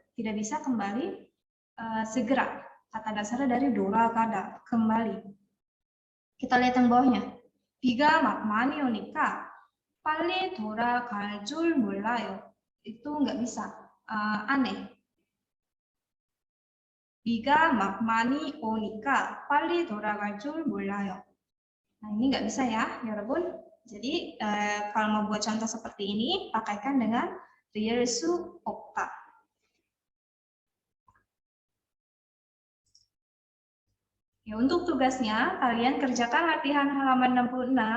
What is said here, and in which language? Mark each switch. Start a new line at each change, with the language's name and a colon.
Indonesian: Tidak bisa kembali segera. Kata dasarnya dari 돌아가다, kembali. Kita lihat yang bawahnya.
Korean: 비가 막 많이 오니까 빨리 돌아갈 줄 몰라요.
Indonesian: Itu nggak bisa, aneh.
Korean: 비가 막 많이 오니까 빨리 돌아갈 줄 몰라요.
Indonesian: Nah, ini nggak bisa ya, 여러분. Jadi, kalau mau buat contoh seperti ini, pakaikan dengan 수 없다. Ya, untuk tugasnya, kalian kerjakan latihan halaman 66.